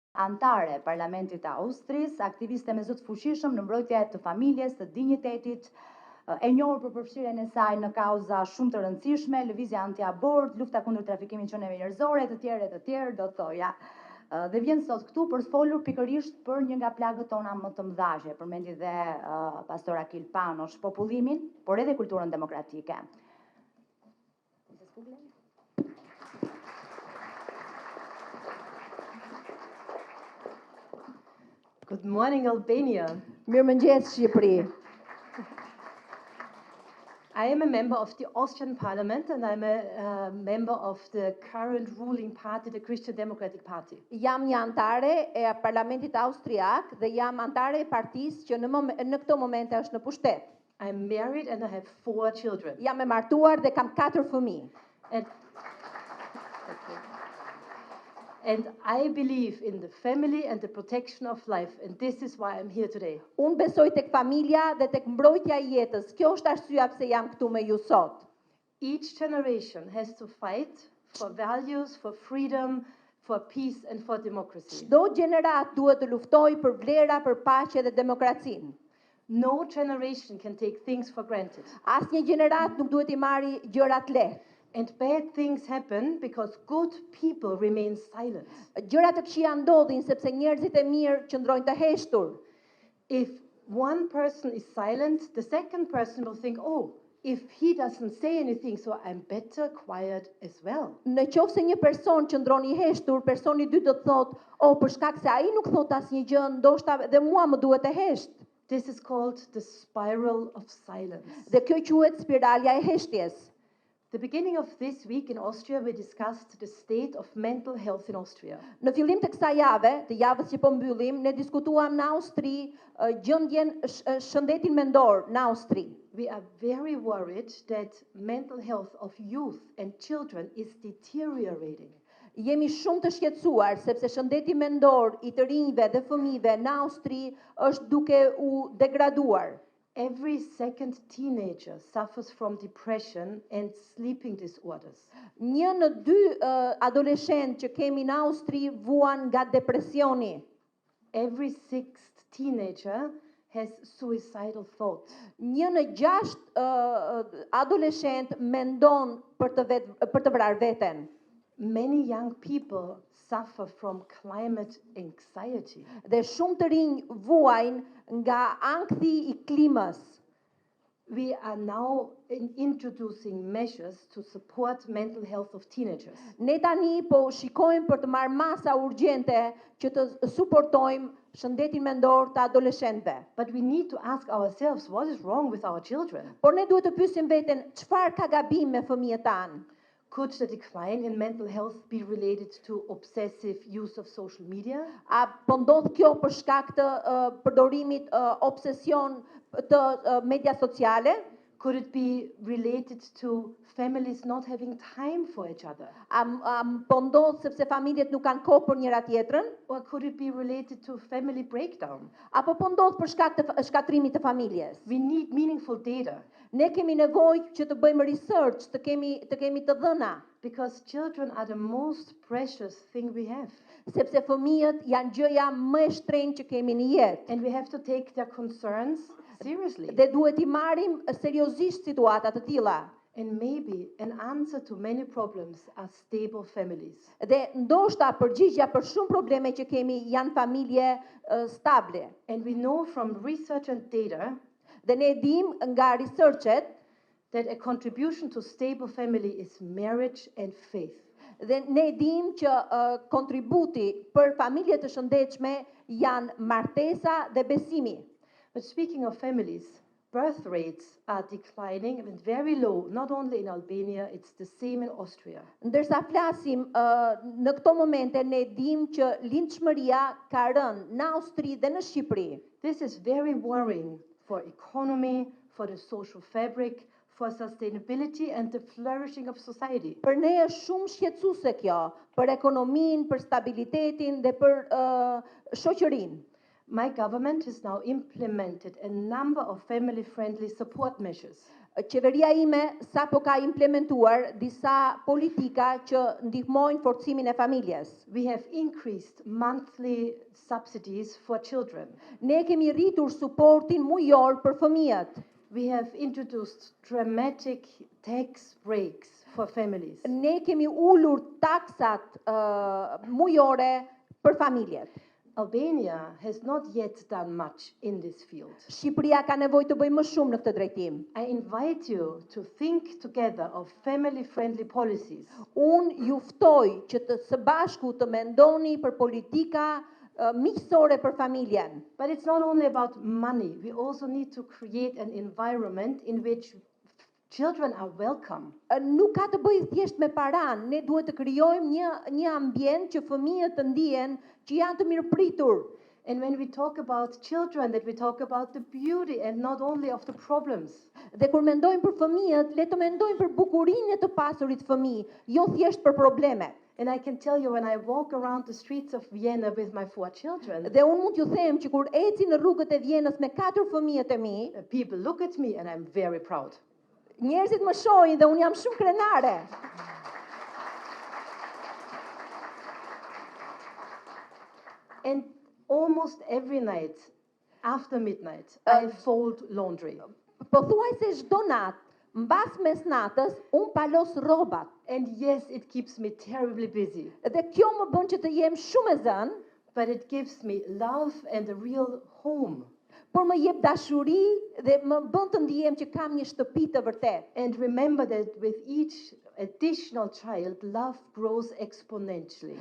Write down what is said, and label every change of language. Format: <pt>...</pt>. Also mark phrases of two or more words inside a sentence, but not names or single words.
<sq>antare Parlamentit të Austrisë, aktiviste me zot fuqishëm në mbrojtje të familjes, të dinjitetit, e njohur për përfshirjen e saj në kauza shumë të rëndësishme, lëvizja anti-abort, lufta kundër trafikimit qenieve njerëzore, të tjerë, do të thoja. Dhe vjen sot këtu për të folur pikërisht për një nga plagët tona më të mëdha, që e përmendi dhe pastor Akil Panosh, popullimin, por edhe kulturën demokratike.</sq> <en>Good morning, Albania.</en> <sq>Mirëmëngjes Shqipëri.</sq> <en>I am a member of the Austrian Parliament and I'm a member of the current ruling party, the Christian Democratic Party.</en> <sq>Jam një antare e Parlamentit Austriak dhe jam antare e partisë që në këto momente është në pushtet.</sq> <en>I'm married and I have 4 children.</en> <sq>Jam e martuar dhe kam 4 fëmijë.</sq> <en>And I believe in the family and the protection of life, and this is why I'm here today.</en> <sq>Unë besoj tek familja dhe tek mbrojtja e jetës. Kjo është arsyeja pse jam këtu me ju sot.</sq> <en>Each generation has to fight for values, for freedom, for peace and for democracy.</en> <sq>Çdo gjenerat duhet të luftojë për vlera, për paqe dhe demokracinë.</sq> <en>No generation can take things for granted.</en> <sq>Asnjë gjenerat nuk duhet i marrë gjërat lehtë.</sq> <en>And bad things happen because good people remain silent.</en> <sq>Gjëra të këqija ndodhin sepse njerëzit e mirë qëndrojnë të heshtur.</sq> <en>If one person is silent, the second person will think, oh, if he doesn't say anything, so I'm better quiet as well.</en> <sq>Në qoftë se një person qëndron i heshtur, personi i dytë do të thotë, oh, për shkak se ai nuk thot asnjë gjë, ndoshta dhe mua më duhet të hesht.</sq> <en>This is called the spiral of silence.</en> <sq>Dhe kjo quhet spiralja e heshtjes.</sq> <en>The beginning of this week in Austria, we discussed the state of mental health in Austria.</en> <sq>Në fillim të kësaj jave, të javës që po mbyllim, ne diskutuam në Austri gjendjen shëndetin mendor në Austri.</sq> <en>We are very worried that mental health of youth and children is deteriorating.</en> <sq>Jemi shumë të shqetësuar sepse shëndeti mendor i të rinjve dhe fëmijëve në Austri është duke u degraduar.</sq> <en>Every second teenager suffers from depression and sleeping disorders.</en> <sq>1 në 2 adoleshentë që kemi në Austri vuan nga depresioni.</sq> <en>Every 6th teenager has suicidal thoughts.</en> <sq>1 në 6 adoleshent mendon për të vrarë veten.</sq> <en>Many young people suffer from climate anxiety.</en> <sq>Dhe shumë të rinj vuajnë nga ankthi i klimës.</sq> <en>We are now introducing measures to support mental health of teenagers.</en> <sq>Ne tani po shikojmë për të marrë masa urgjente që të suportojmë shëndetin mendor të adoleshentëve.</sq> <en>But we need to ask ourselves what is wrong with our children.</en> <sq>Por ne duhet të pyesim veten, çfarë ka gabim me fëmijët tanë?</sq> <en>Could the decline in mental health be related to obsessive use of social media?</en> <sq>A po ndodh kjo për shkak të përdorimit obsesion të media sociale?</sq> <en>Could it be related to families not having time for each other?</en> <sq>A po ndodh sepse familjet nuk kanë kohë për njëra tjetrën?</sq> <en>Or could it be related to family breakdown?</en> <sq>Apo po ndodh për shkak të shkatrimit të familjes?</sq> <en>We need meaningful data.</en> <sq>Ne kemi nevojë që të bëjmë research, të kemi të dhëna.</sq> <en>Because children are the most precious thing we have.</en> <sq>Sepse fëmijët janë gjëja më e shtrenjtë që kemi në jetë.</sq> <en>And we have to take their concerns seriously.</en> <sq>Dhe duhet i marrim seriozisht situata të tilla.</sq> <en>And maybe an answer to many problems are stable families.</en> <sq>Dhe ndoshta përgjigjja për shumë probleme që kemi janë familje stable.</sq> <en>And we know from research and data</en> <sq>Dhe ne dim nga researchet</sq> <en>that a contribution to stable family is marriage and faith.</en> <sq>Dhe ne dim që kontributi për familje të shëndetshme janë martesa dhe besimi.</sq> <en>But speaking of families, birth rates are declining and very low, not only in Albania, it's the same in Austria.</en> <sq>Ndërsa flasim në këto momente ne dim që lindshmëria ka rënë në Austri dhe në Shqipëri.</sq> <en>This is very worrying for economy, for the social fabric, for sustainability and the flourishing of society.</en> <sq>Për ne është shumë shqetësuese kjo, për ekonominë, për stabilitetin dhe për shoqërinë.</sq> <en>My government has now implemented a number of family-friendly support measures.</en> <sq>Qeveria ime sapo ka implementuar disa politika që ndihmojnë forcimin e familjes.</sq> <en>We have increased monthly subsidies for children.</en> <sq>Ne kemi rritur suportin mujor për fëmijët.</sq> <en>We have introduced dramatic tax breaks for families.</en> <sq>Ne kemi ulur taksat mujore për familjet.</sq> <en>Albania has not yet done much in this field.</en> <sq>Shqipëria ka nevojë të bëjë më shumë në këtë drejtim.</sq> <en>I invite you to think together of family-friendly policies.</en> <sq>Unë ju ftoj që së bashku të mendoni për politika miqësore për familjen.</sq> <en>But it's not only about money. We also need to create an environment in which children are welcome.</en> <sq>Nuk ka të bëjë thjesht me paran, ne duhet të krijojmë një ambient që fëmijët të ndihen që janë të mirëpritur.</sq> <en>And when we talk about children, that we talk about the beauty and not only of the problems.</en> <sq>Dhe kur mendojmë për fëmijët, le të mendojmë për bukurinë e të pasurit fëmijë, jo thjesht për probleme.</sq> <en>And I can tell you, when I walk around the streets of Vienna with my 4 children,</en> <sq>Dhe unë mund t'ju them që kur eci në rrugët e Vjenës me 4 fëmijët e mi,</sq> <en>people look at me and I'm very proud.</en> <sq>njerëzit më shohin dhe unë jam shumë krenare.</sq> <en>And almost every night, after midnight, I fold laundry.</en> <sq>Pothuajse çdo natë, mbas mesnatës, unë palos rrobat.</sq> <en>And yes, it keeps me terribly busy,</en> <sq>Dhe kjo më bën që të jem shumë e zënë,</sq> <en>but it gives me love and a real home.</en> <sq>por më jep dashuri dhe më bën të ndihem që kam një shtëpi të vërtet.</sq> <en>And remember that with each additional child, love grows exponentially.</en>